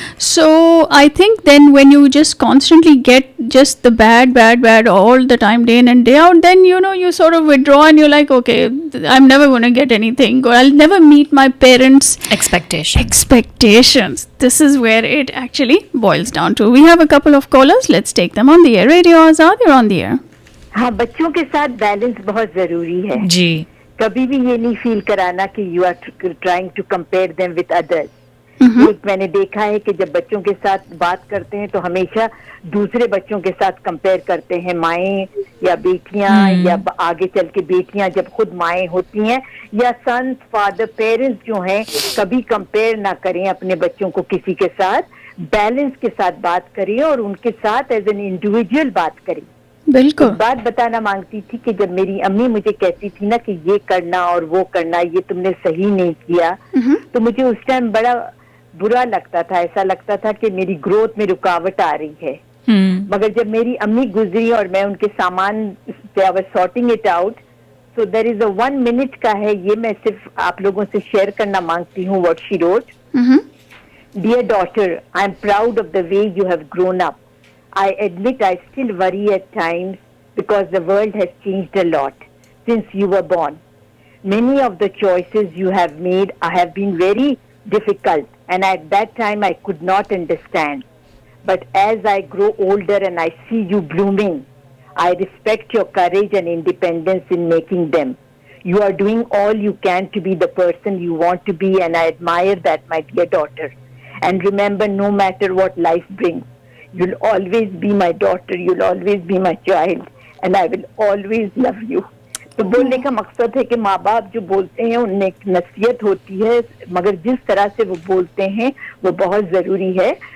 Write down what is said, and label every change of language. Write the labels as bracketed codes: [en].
[en] So I think then when you just constantly get just the bad all the time, day in and day out, then you sort of withdraw and you're like, okay, I'm never going to get anything. Or I'll never meet my parents' expectations. This is where it actually boils down to. We have a couple of callers. Let's take them on the air. Radio Azad, you're on the air. [hi] हाँ, बच्चों के साथ balance बहुत जरूरी है. जी. कभी भी ये नहीं फील कराना कि [en] You are trying to compare them with others. [hi] एक मैंने देखा है कि जब बच्चों के साथ बात करते हैं तो हमेशा दूसरे बच्चों के साथ कंपेयर करते हैं, माएँ या बेटियां या आगे चल के बेटियां जब खुद माएँ होती हैं या सन फादर पेरेंट्स जो हैं, कभी कंपेयर ना करें अपने बच्चों को किसी के साथ. बैलेंस के साथ बात करें और उनके साथ एज एन इंडिविजुअल बात करें. बिल्कुल. बात बताना मांगती थी कि जब मेरी अम्मी मुझे कहती थी ना कि ये करना और वो करना, ये तुमने सही नहीं किया, तो मुझे उस टाइम बड़ा बुरा लगता था. ऐसा लगता था कि मेरी ग्रोथ में रुकावट आ रही है. मगर जब मेरी अम्मी गुजरी और मैं उनके सामान [en] I was sorting it out, so there is a [hi] 1 minute का है, ये मैं सिर्फ आप लोगों से शेयर करना मांगती हूँ. [en] What she wrote. Dear daughter, I am proud of the way you have grown up. I admit I still worry at times because the world has changed a lot since you were born. Many of the choices you have made have been very difficult, and at that time I could not understand. But as I grow older and I see you blooming, I respect your courage and independence in making them. You are doing all you can to be the person you want to be, and I admire that, my dear daughter. And remember, no matter what life brings, you'll always be my daughter, you'll always be my child, and I will always love you. [hi] तो बोलने का मकसद है कि माँ बाप जो बोलते हैं उनमें एक नसीहत होती है, मगर जिस तरह से वो बोलते हैं वो बहुत ज़रूरी है.